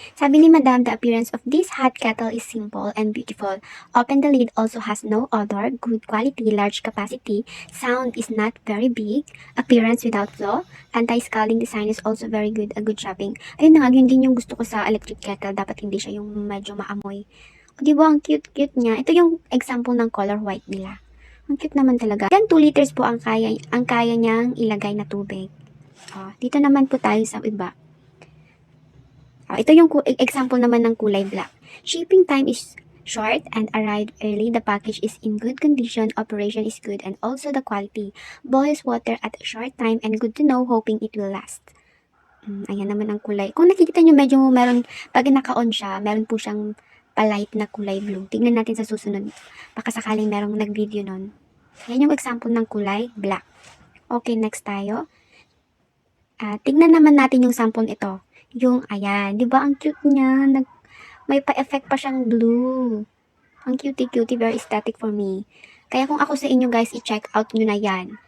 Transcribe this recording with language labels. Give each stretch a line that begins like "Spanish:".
Filipino: Sabi ni Madam,
English: the appearance of this hot kettle is simple and beautiful. Open the lid also has no odor, good quality, large capacity. Sound is not very big. Appearance without flaw. Anti-scalding design is also very good. A good shopping.
Filipino: Ayun na nga, yun din yung gusto ko sa electric kettle. Dapat hindi siya yung medyo maamoy. O diba, ang cute-cute niya. Ito yung example ng color white nila. Ang cute naman talaga. Yan, 2 liters po ang kaya niyang ilagay na tubig. Dito naman po tayo sa iba. Ito yung example naman ng kulay black.
English: Shipping time is short and arrived early. The package is in good condition. Operation is good and also the quality. Boils water at a short time and good to know, hoping it will last.
Filipino: Ayan naman ang kulay. Kung nakikita nyo, medyo meron, pag naka-on siya, meron po siyang palight na kulay blue. Tingnan natin sa susunod. Baka sakaling merong nag-video nun. Yan yung example ng kulay black. Okay, next tayo. Tignan naman natin yung sample ito. Yung, ayan, di ba ang cute niya? May pa-effect pa siyang blue. Ang cutie-cutie,
English: very aesthetic for me.
Filipino: Kaya kung ako sa inyo guys, i-check out nyo na yan.